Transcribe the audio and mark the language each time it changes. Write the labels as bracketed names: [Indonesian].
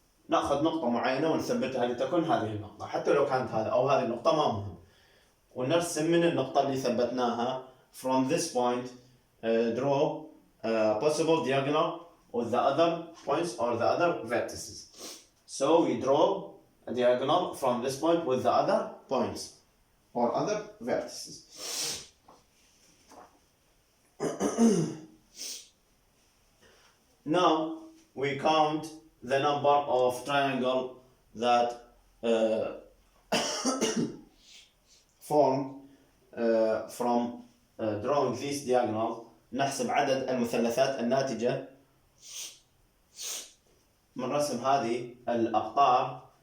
[Arabic] نأخذ نقطة معينة ونثبتها لتكون هذه النقطة، حتى لو كانت هذا أو هذه النقطة ما مهم، ونرسم من النقطة اللي ثبتناها. [English] From this point draw a possible diagonal with the other points or the other vertices. So we draw a diagonal from this point with the other points or other vertices. Now we count the number of triangles that form from drawing this diagonal. [Arabic] نحسب عدد المثلثات الناتجة من رسم هذه الأقطار.